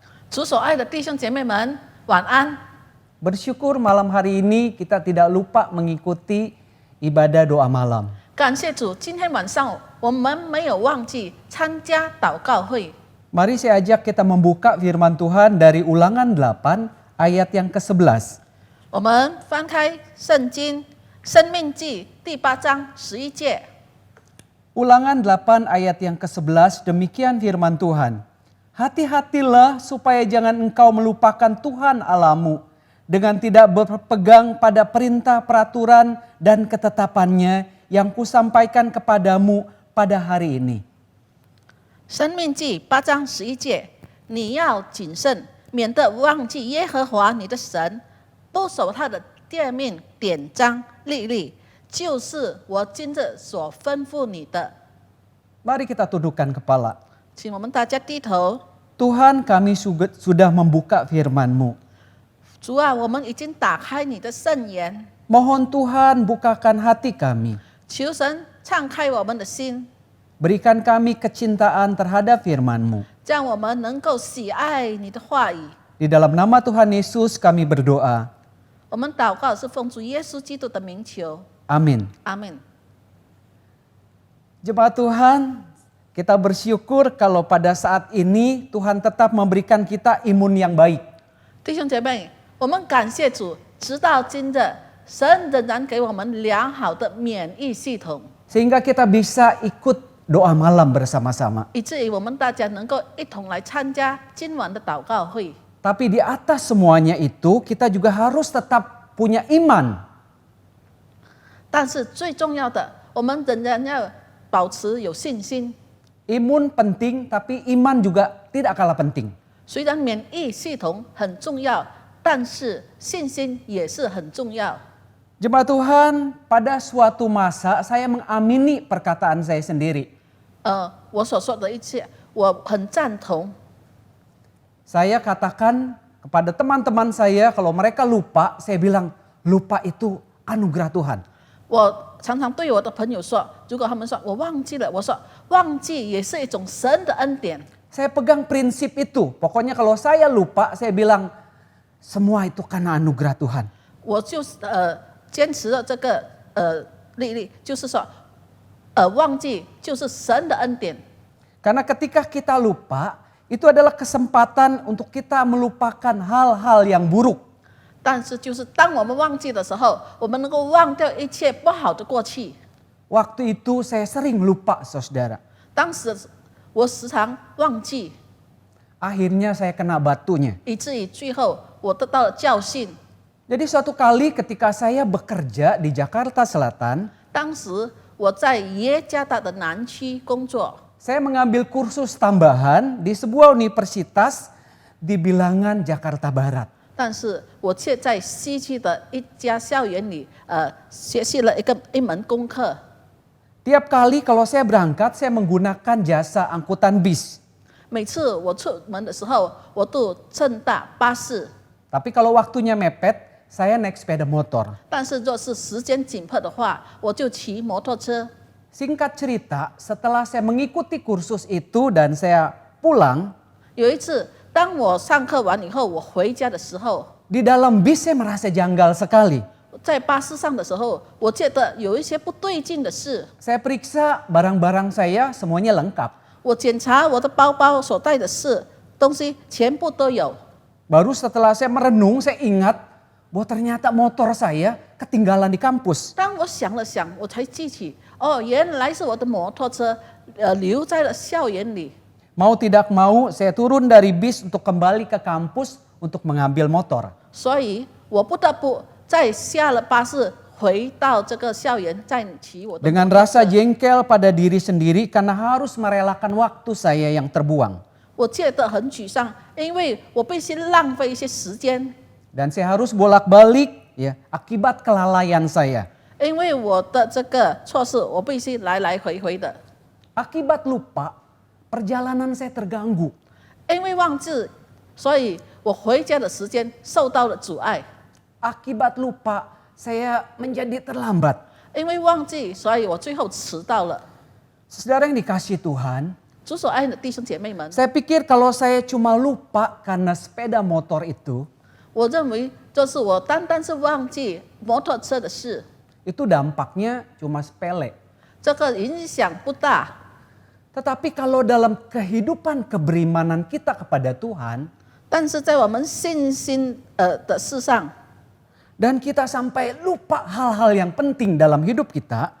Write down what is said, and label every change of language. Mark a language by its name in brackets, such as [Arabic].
[Chinese] 主所爱的弟兄姐妹们，晚安。 [Indonesian] Bersyukur malam hari ini kita tidak lupa mengikuti ibadah doa malam. [Chinese] 感谢主，今天晚上我们没有忘记参加祷告会。 [Indonesian] Mari saya ajak kita membuka firman Tuhan dari Ulangan 8 ayat yang ke-11. [Chinese] 我们翻开圣经《生命记》第8章11节。 [Indonesian] Ulangan 8 ayat yang ke-11 demikian firman Tuhan. Hati-hatilah supaya jangan engkau melupakan Tuhan Allahmu dengan tidak berpegang pada perintah peraturan dan ketetapannya yang kusampaikan kepadamu pada hari ini. [Chinese] 生命记8章11节，你要谨慎，免得忘记耶和华你的神，不守他的诫命、典章、律例，就是我今日所吩咐你的。 [Indonesian] Mari kita tundukkan kepala. [Chinese] 请我们大家低头。 [Indonesian] Tuhan, kami sudah membuka firman-Mu. [Chinese] 主啊，我们已经打开你的圣言， [Indonesian] Mohon Tuhan bukakan hati kami. [Chinese] 求神敞开我们的心， [Indonesian] Berikan kami kecintaan terhadap firman-Mu. [Chinese] 让我们能够喜爱你的话语。 [Indonesian] Di dalam nama Tuhan Yesus kami berdoa. [Chinese] 我们祷告是奉主耶稣基督的名求， [Indonesian] Amin. [Chinese] 阿门。 [Indonesian] Jemaat Tuhan, kita bersyukur kalau pada saat ini Tuhan tetap memberikan kita imun yang baik. [Chinese] 弟兄姐妹，我们感谢主，直到今日，神仍然给我们良好的免疫系统， [Indonesian] Sehingga kita bisa ikut doa malam bersama-sama. [Chinese] 以至于我们大家能够一同来参加今晚的祷告会。 [Indonesian] Tapi di atas semuanya itu kita juga harus tetap punya iman. [Chinese] 但是最重要的，我们仍然要保持有信心。 [Indonesian] Imun penting tapi iman juga tidak kalah penting. [Chinese] 虽然免疫系统很重要，但是信心也是很重要。 [Indonesian] Jemaat Tuhan, pada suatu masa saya mengamini perkataan saya sendiri. [Chinese] 我所说的一切，我很赞同。 [Indonesian] Saya katakan kepada teman-teman saya kalau mereka lupa, saya bilang lupa itu anugerah Tuhan. [Chinese] 我常常对我的朋友说，如果他们说我忘记了，我说忘记也是一种神的恩典。 [Indonesian] Saya pegang prinsip itu. Pokoknya kalau saya lupa, saya bilang semua itu karena anugerah Tuhan. [Chinese] 我就是坚持了这个律例，就是说忘记就是神的恩典。 [Indonesian] Karena ketika kita lupa, itu adalah kesempatan untuk kita melupakan hal-hal yang buruk. [Chinese] 但是就是当我们忘记的时候，我们能够忘掉一切不好的过去。 [Indonesian] Waktu itu saya sering lupa, saudara. [Chinese] 当时我时常忘记， [Indonesian] Akhirnya saya kena batunya. [Chinese] 以至于最后我得到了教训。 [Indonesian] Jadi suatu kali ketika saya bekerja di Jakarta Selatan, [Chinese] 当时我在耶加达的南区工作， [Indonesian] saya mengambil kursus tambahan di sebuah universitas di bilangan Jakarta Barat. [Chinese] 但是我却在西区的一家校园里，学习了一门功课。 [Indonesian] Tiap kali kalau saya berangkat, saya menggunakan jasa angkutan bis. [Chinese] 每次我出门的时候，我都乘搭巴士。 [Indonesian] Tapi kalau waktunya mepet, saya naik sepeda motor. [Chinese] 但是若是时间紧迫的话，我就骑摩托车。 [Indonesian] Singkat cerita, setelah saya mengikuti kursus itu dan saya pulang, [Chinese] 有一次，当我上课完以后，我回家的时候， [Indonesian] di dalam bis saya merasa janggal sekali. [Chinese] 在巴士上的时候，我觉得有一些不对劲的事。 [Indonesian] Saya periksa barang-barang saya semuanya lengkap. [Chinese] 我检查我的包包所带的东西全部都有。 [Indonesian] Baru setelah saya merenung, saya ingat bahwa ternyata motor saya ketinggalan di kampus. [Chinese] 当我想了想，我才记起，哦，原来是我的摩托车留在了校园里。 [Indonesian] Mau tidak mau, saya turun dari bis untuk kembali ke kampus untuk mengambil motor. [Chinese] 所以我不得不再下了巴士，回到这个校园，再骑我的。 [Indonesian] Dengan rasa jengkel pada diri sendiri karena harus merelakan waktu saya yang terbuang. [Chinese] 我觉得很沮丧，因为我必须浪费一些时间， [Indonesian] Dan saya harus bolak-balik ya akibat kelalaian saya. [Chinese] 因为我的这个错事，我必须来来回回的， [Indonesian] Akibat lupa, perjalanan saya terganggu. [Chinese] 因为忘记，所以我回家的时间受到了阻碍。 [Indonesian] Akibat lupa, saya menjadi terlambat. [Chinese] 因为忘记，所以我最后迟到了。 [Indonesian] Saudara yang dikasihi Tuhan, [Chinese] 主所爱的弟兄姐妹们， [Indonesian] saya pikir kalau saya cuma lupa karena sepeda motor itu, [Chinese] 我认为就是我单单是忘记摩托车的事， [Indonesian] itu dampaknya cuma sepele. [Chinese] 这个影响不大。 [Indonesian] Tetapi kalau dalam kehidupan keberimanan kita kepada Tuhan, [Chinese] 但是在我们信心的事上， [Indonesian] dan kita sampai lupa hal-hal yang penting dalam hidup kita,